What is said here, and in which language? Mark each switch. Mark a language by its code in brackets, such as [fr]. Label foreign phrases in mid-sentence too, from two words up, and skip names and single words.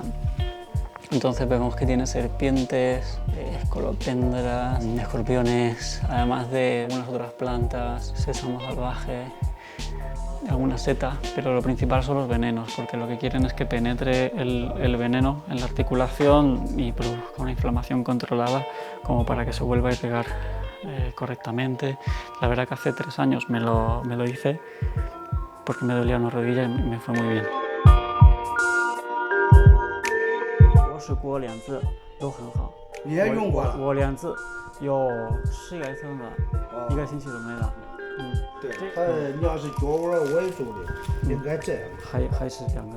[es] Entonces vemos que tiene serpientes, escolopendras, escorpiones, además de algunas otras plantas, sésamo salvaje, algunas setas, pero lo principal son los venenos, porque lo que quieren es que penetre el veneno en la articulación y produzca una inflamación controlada como para que se vuelva a irrigar correctamente. La verdad que hace 3 años me lo hice porque me dolía una rodilla y me fue muy bien. [zh] 试过2次都很好。你也用过了？我2次有10来次了，1个星期都没了。对，他你要是脚腕崴住的，应该这样。还是2个。